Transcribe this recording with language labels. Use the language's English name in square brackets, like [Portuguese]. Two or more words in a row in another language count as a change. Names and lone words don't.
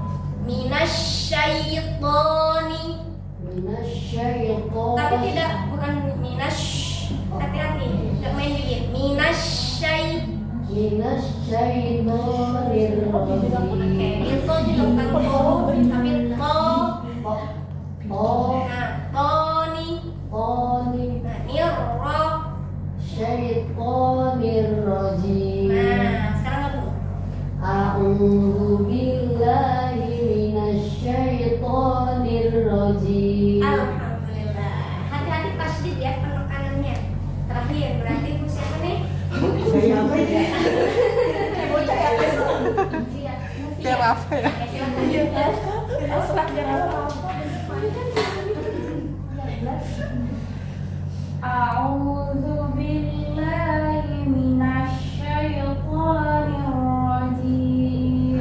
[Arabic] Minasyaitoni. [Indonesian] Tapi tidak, bukan hati-hati, nggak main dikit. [Arabic] Minasyaitonirrajim. [Indonesian] Oke, itu juga bukan to, tapi to. Nah, toni. Nah, nirro. [Arabic] Syaitonirrajim. [Indonesian] Nah, sekarang aku. [Arabic] A'udzu billahi minasyaitonirrajim. Alhamdulillah. [Indonesian] Hati-hati tasydid ya penekanannya. Terakhir berarti Bu siapa nih? Saya apa ya? Bocah ya. Biar apa ya? [Arabic] A'udzu billahi minasyaitonirrajim.